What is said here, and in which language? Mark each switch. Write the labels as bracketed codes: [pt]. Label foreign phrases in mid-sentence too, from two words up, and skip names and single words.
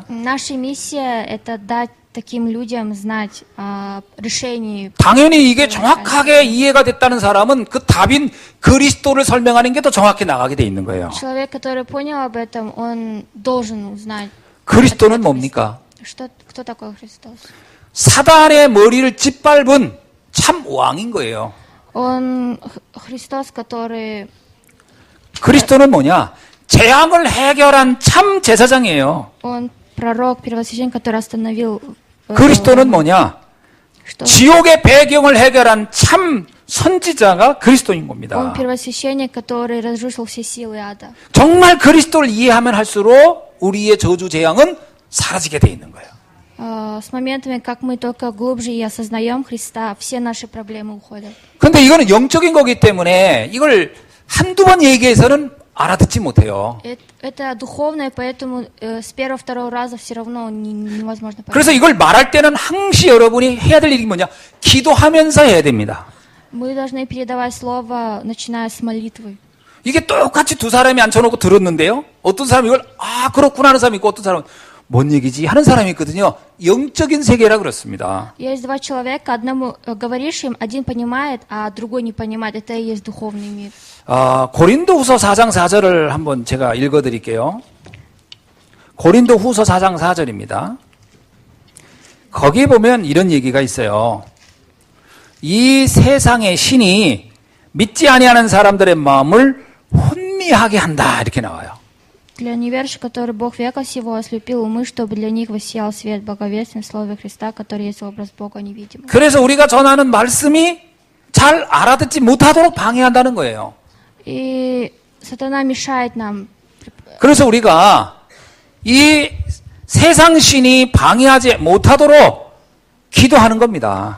[ru] Наша миссия – это дать таким людям знать о решении. [ko] 당연히 이게 정확하게 이해가 됐다는 사람은 그 답인 그리스도를 설명하는 게 더 정확히 나가게 돼 있는 거예요. [ru] Человек, который понял об этом, он должен узнать. [ko] 그리스도는 뭡니까? [ru] Кто такой Христос? [ko] 사단의 머리를 짓밟은 참 왕인 거예요. [ru] Он Христос, который... [ko] 그리스도는 뭐냐? 재앙을 해결한 참 제사장이에요. [ru] Он пророк, первосвященник, который остановил... [ko] 그리스도는 뭐냐? [ru] Что? [ko] 지옥의 배경을 해결한 참 선지자가 그리스도인 [ru] Он [ko] 겁니다. [ru] первосвященник, который разрушил все силы ада. [ko] 정말 그리스도를 이해하면 할수록 우리의 저주 재앙은 사라지게 돼 있는 거예요. [ru] С моментами, как мы только глубже и осознаем Христа, все наши проблемы уходят. [ko] 근데 이거는 영적인 거기 때문에 이걸 한두 번 얘기해서는 알아듣지 못해요. [ru] Это духовное, поэтому с первого-второго раза все равно невозможно понять. [ko] 그래서 이걸 말할 때는 항시 여러분이 해야 될 일이 뭐냐? 기도하면서 해야 됩니다. [ru] Мы должны передавать слово, начиная с молитвы. [ko] 이게 똑같이 두 사람이 앉혀놓고 들었는데요. 어떤 사람이 이걸 그렇구나 하는 사람이 있고 어떤 사람은 뭔 얘기지 하는 사람이 있거든요. 영적인 세계라 그렇습니다. [ru] Есть два человека, одному говоришь им, один понимает, а другой не понимает. Это и есть духовный мир. [ko] 고린도후서 4장 4절을 한번 제가 읽어드릴게요. 고린도후서 4장 4절입니다. 거기에 보면 이런 얘기가 있어요. 이 세상의 신이 믿지 아니하는 사람들의 마음을 혼미하게 한다 이렇게 나와요. [ru] Для неверующих, который Бог века сего ослепил умы, чтобы для них воссиял свет благовестия в Слове Христа, который есть образ Бога невидимого. [ko] 그래서 우리가 전하는 말씀이 잘 알아듣지 못하도록 방해한다는 거예요. [ru] И сатана мешает нам. [ko] 그래서 우리가 이 세상 신이 방해하지 못하도록 기도하는 겁니다.